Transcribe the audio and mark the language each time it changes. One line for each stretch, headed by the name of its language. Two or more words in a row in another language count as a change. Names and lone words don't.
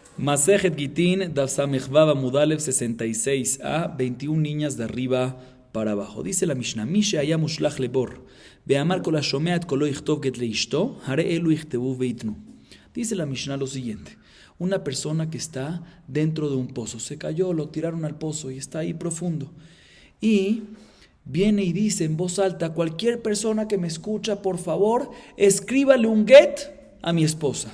Spanish: Masejet Gitin, Daf Samech Mudalev 66a, 21 niñas de arriba para abajo. Dice la Mishnah,
Hebrew: מי שהיה מושלך לבור, ואמר כל השומע קולו יכתוב גט לאשתו, הרי אלו יכתבו ויתנו.
Spanish: Dice la Mishnah lo siguiente, una persona que está dentro de un pozo, se cayó, lo tiraron al pozo y está ahí profundo. Y viene y dice en voz alta, cualquier persona que me escucha, por favor, escríbale un get a mi esposa.